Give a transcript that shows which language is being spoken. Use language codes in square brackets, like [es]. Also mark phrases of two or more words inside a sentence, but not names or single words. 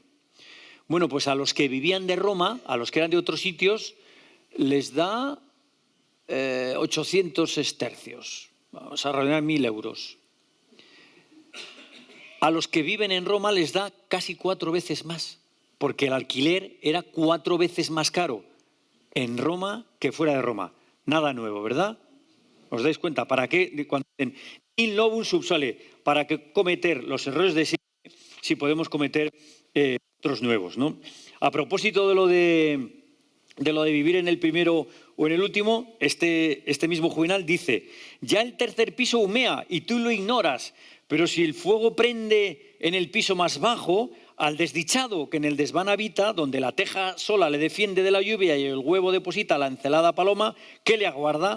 [es] Bueno, pues a los que vivían de Roma, a los que eran de otros sitios, les da 800 sestercios, vamos a redondear 1.000 euros. A los que viven en Roma les da casi 4 veces más, porque el alquiler era 4 veces más caro en Roma que fuera de Roma. Nada nuevo, ¿verdad? ¿Os dais cuenta? ¿Para qué? Cuando dicen [la] in novum subsole, [es] ¿para qué cometer los errores de siempre si podemos cometer otros nuevos, ¿no? A propósito de lo de vivir en el primero o en el último, este mismo Juvenal dice: ya el tercer piso humea y tú lo ignoras, pero si el fuego prende en el piso más bajo, al desdichado que en el desván habita, donde la teja sola le defiende de la lluvia y el huevo deposita la encelada paloma, ¿qué le aguarda?